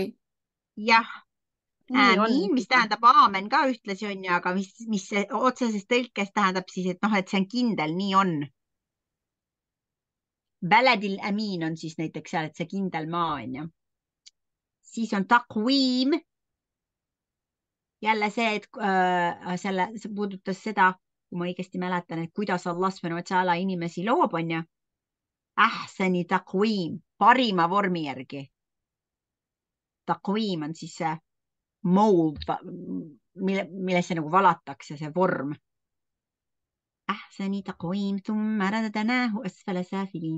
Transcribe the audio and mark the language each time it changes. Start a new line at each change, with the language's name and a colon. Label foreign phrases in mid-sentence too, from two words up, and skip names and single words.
Estonian: Jah, äämiin, mis tähendab aamen ka ühtlasi on ju, aga mis otseses tõlkes tähendab siis, et noh, et see on kindel, nii on.
Arabic: البلد الأمين
Estonian: on siis näiteks seal, et see kindel maa on ju. Siis on taqwiim. Jälle see, et see puudutas seda, kui ma õigesti mäletan, et kuidas
Arabic: الله سبحانه وتعالى
Estonian: inimesi loob, on ju.
Arabic: أحسن تقويم,
Estonian: parima vormi järgi. Taqwiim on siis see mold, millesse nagu valatakse see vorm.
Arabic: أحسن تقويم ثم رددناه أسفل سافلين.